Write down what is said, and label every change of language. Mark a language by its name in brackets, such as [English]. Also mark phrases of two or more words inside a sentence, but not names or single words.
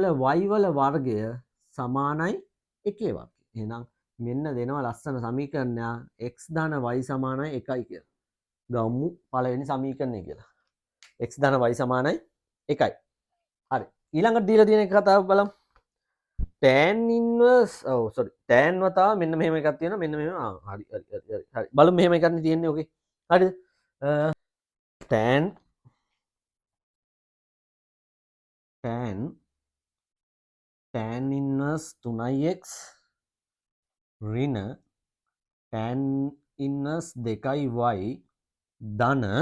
[Sinhala] y වල වර්ගය සමානයි එකේ වර්ගය එහෙනම් මෙන්න දෙනවා ලස්සන සමීකරණයක් x ධන y සමානයි 1යි කියලා ගමු පළවෙනි සමීකරණය කියලා x ධන y සමානයි 1යි හරි ඊළඟට දීලා තියෙන එක කතාව බලමු [English] tan inverse tan [Sinhala] වතාව මෙන්න මෙහෙම එකක් තියෙනවා මෙන්න මෙහෙම හරි බලමු මෙහෙම එකක් නේ තියෙන්නේ ඕකේ හරිද tan [English] inverse 3x ඍණ tan inverse 2y ධන